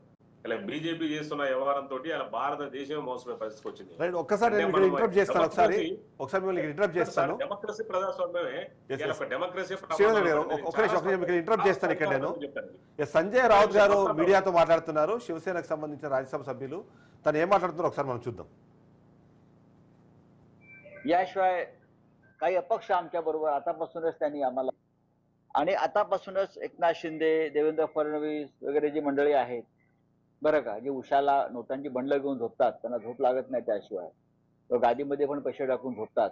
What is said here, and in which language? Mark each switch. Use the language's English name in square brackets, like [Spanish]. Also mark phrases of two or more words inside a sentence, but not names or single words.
[Telugu] ఇలా బీజేపీ చేస్తున్న వ్యవహారంతో అలా భారతదేశం మోసపోయే పరిస్థితి వచ్చింది. డెమోక్రసీ ప్రజాస్వామ్యమే డెమోక్రసీ. ఇక్కడ నేను సంజయ్ రావుత్ గారు మీడియాతో మాట్లాడుతున్నారు, శివసేనకు సంబంధించిన రాజ్యసభ సభ్యులు. తను ఏం మాట్లాడుతున్నారో ఒకసారి మనం చూద్దాం. [Marathi] याशिवाय काही अपक्ष आमच्या बरोबर आतापासूनच त्यांनी आम्हाला आणि आतापासूनच एकनाथ शिंदे, देवेंद्र फडणवीस वगैरे जी मंडळी आहेत बरं का, जे उशाला नोटांची बंडलं घेऊन झोपतात, त्यांना झोप लागत नाही त्याशिवाय, गादीमध्ये पण पैसे टाकून झोपतात.